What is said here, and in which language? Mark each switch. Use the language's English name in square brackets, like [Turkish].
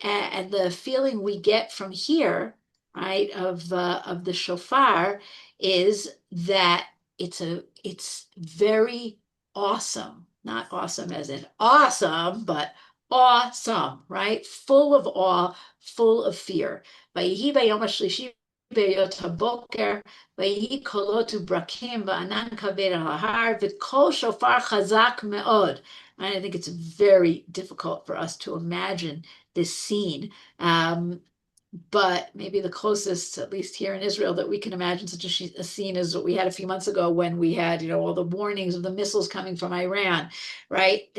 [English] And the feeling we get from here, right, of the shofar is that it's very awesome, not awesome as in awesome, but awesome, right? Full of awe, full of fear. [Hebrew] ויהי ביום השלישי בהיות הבוקר, ויהי קולות וברקים וענן כבד על ההר, וקול שופר חזק מאוד. [English] And I think it's very difficult for us to imagine this scene. But maybe the closest, at least here in Israel, that we can imagine such a scene is what we had a few months ago when we had, all the warnings of the missiles coming from Iran, right?